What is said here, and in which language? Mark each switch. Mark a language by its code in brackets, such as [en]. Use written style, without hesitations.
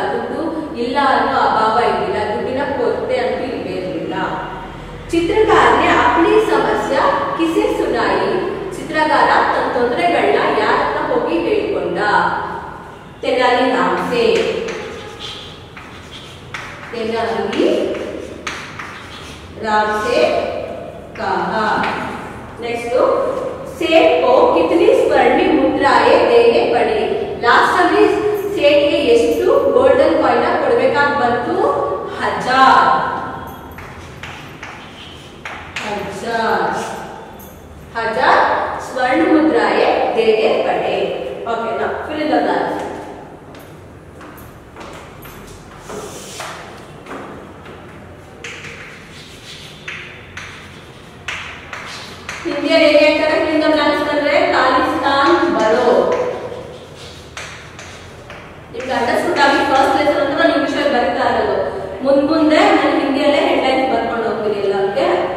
[kn] ದುಡ್ಡು ಇಲ್ಲ ಅನ್ನೋ ಅಭಾವ ಇರಲಿಲ್ಲ, ದುಡ್ಡಿನ ಕೊರತೆ ಅಂತೂ ಇರಲಿಲ್ಲ. [hi] ಚಿತ್ರಕಾರ ने अपनी समस्या किसे सुनाई? [kn] ಚಿತ್ರಕಾರ ತನ್ನ ತೊಂದರೆಗಳನ್ನ ಯಾರ ಹತ್ರ ಹೋಗಿ ಹೇಳಿಕೊಂಡ? [hi] तेनालीराम से. तेनालीराम से कहा. नेक्स्ट. सेठ को कितनी स्वर्ण मुद्राएं देने पड़ी? लास्ट में सेठ के [kn] ಎಷ್ಟು ಗೋಲ್ಡನ್ ಕಾಯಿನ್ ಕೊಡಬೇಕಾಗಿ ಬಂತು? [hi] 1000 स्वर्ण मुद्राएं देने पड़े. [en] Okay, now fill in the blanks. [kn] Hindi ಹೇಗೆ ಹೇಳ್ತಾರೆ? [en] fill in the blanks [kn] ಅಂದ್ರೆ ಖಾಲಿಸ್ತಾನ್ ಬರೋ. ನಿಮ್ಗೆ ಅಂಡರ್ಸ್ಟುಡ್ ಆಗಿ ಫಸ್ಟ್ ಲೆಸನ್ ಅಂತ ನಾನು ಇಂಗ್ಲಿಷ್ ಬರೀತಾ ಇರೋದು. ಮುಂದೆ ನಾನು ಹಿಂದಿಯಲ್ಲೇ ಹೆಡ್ಲೈನ್ಸ್ ಬರ್ಕೊಂಡು ಹೋಗ್ತೀನಿ ಎಲ್ಲಕ್ಕೆ.